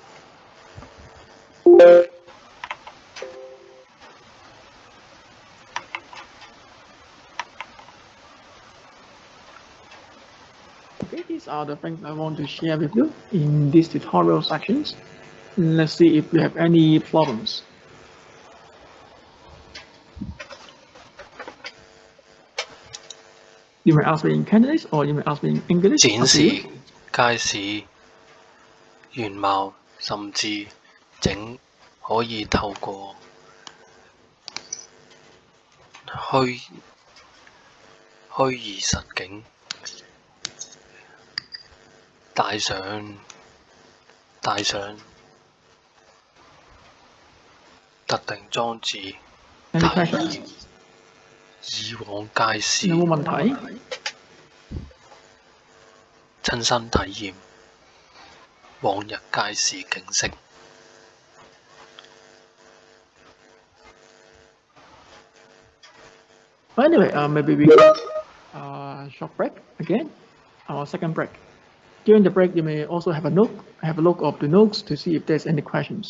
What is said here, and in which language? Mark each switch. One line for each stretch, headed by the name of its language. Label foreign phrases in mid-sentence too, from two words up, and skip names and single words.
English: Okay, these are the things I want to share with you in these tutorial sections. Let's see if you have any problems. You may ask me in Cantonese or you may ask me in English.
Cantonese: 展示街市原貌，甚至整可以透過虛擬實境帶上特定裝置體驗以往街市，有冇問題？親身體驗往日街市景色。
English: Anyway, maybe we go short break again, our second break. During the break, you may also have a look of the notes to see if there's any questions.